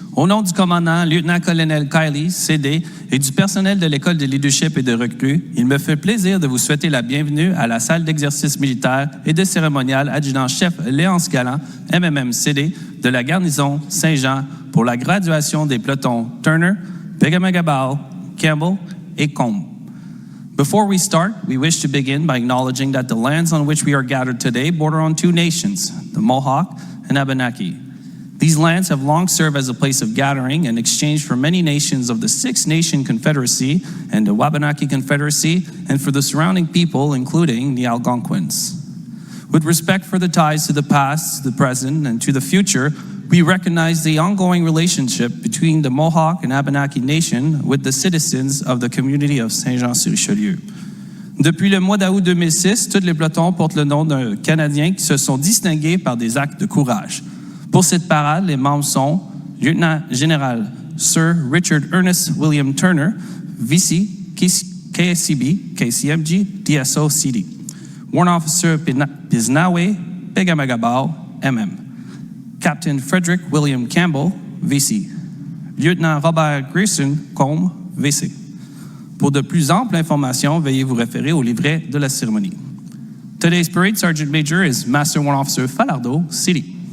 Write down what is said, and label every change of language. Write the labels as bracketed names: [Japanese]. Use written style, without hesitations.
[French] Au nom du commandant, lieutenant-colonel Kiley, CD, et du personnel de l'École de leadership et de recrues, il me fait plaisir de vous souhaiter la bienvenue à la salle d'exercice militaire et de cérémonial adjudant-chef Léonce Galland, MMM-CD, de la garnison Saint-Jean pour la graduation des pelotons Turner, Pegamagabal, Campbell et Combe. [English] Before we start, we wish to begin by acknowledging that the lands on which we are gathered today border on two nations, the Mohawk and Abenaki. These lands have long served as a place of gathering and exchange for many nations of the Six Nation Confederacy and the Wabanaki Confederacy, and for the surrounding people, including the Algonquins. With respect for the ties to the past, the present, and to the future, we recognize the ongoing relationship between the Mohawk and Abenaki Nation with the citizens of the community of Saint-Jean-sur-Richelieu. [French] Depuis le mois d'août 2006, tous les pelotons portent le nom d'un Canadien qui se sont distingués par des actes de courage. Pour cette parade, les membres sont Lieutenant Général Sir Richard Ernest William Turner, VC, KCB, KCMG, DSO, CD. [English] Warrant Officer Piznawe, Pegamagabal, MM. Captain Frederick William Campbell, VC. Lieutenant Robert Grayson, Combe, VC. [French] Pour de plus amples informations, veuillez vous référer au livret de la cérémonie. [English] Today's Parade Sergeant Major is Master Warrant Officer Falardeau, CD.